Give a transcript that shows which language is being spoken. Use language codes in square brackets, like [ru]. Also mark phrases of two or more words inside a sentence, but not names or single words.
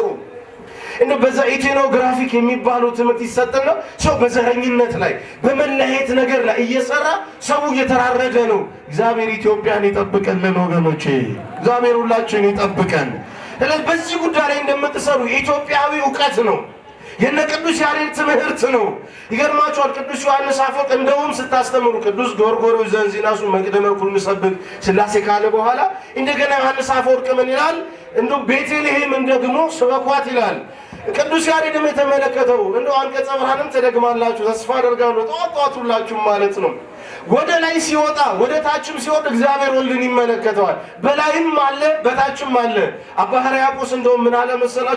[am] በዛ ኢቴኖግራፊክ የሚባለው ትምህርት ይሰጥና ሰው በዘረኝነት ላይ በመለየት ነገር ላይ እየሰራ ሰው እየተራረደ ነው። እግዚአብሔር ኢትዮጵያን ይጠብቀልን ወገኖቼ፣ እግዚአብሔር ሁላችን ይጠብቀን። ስለዚህ በዚህ ጉዳይ ላይ እንደምትሰሩ የኢትዮጵያዊ ዕውቀት ነው፣ የነ ቅዱስ ያሬድ ትምህርት ነው። ይገርማችኋል። ቅዱስ ዮሐንስ አፈወርቅ እንደውም ስታስተምሩ ቅዱስ ጎርጎርዮስ ዘእንዚናዙ [gez] መቅደመ ኩሉ ንሰብክ ስላሴ [am] ካለ በኋላ እንደገና ዮሐንስ አፈወርቅ ምን ይላል? እንደው ቤተልሔምን ደግሞ ስበኳት ይላል። ቅዱስ ያሬድም የተመለከተው እንደው አንቀጸ ብርሃንም ተደግማላችሁ ተስፋ አደርጋለሁ ጠዋት ሁላችሁም ማለት ነው። ወደ ላይ ሲወጣ ወደ ታችም ሲወርድ እግዚአብሔር ወልድን ይመለከተዋል። በላይም አለ በታችም አለ። አባ ሕርያቆስ እንደውም ምን አለ መሰላችሁ?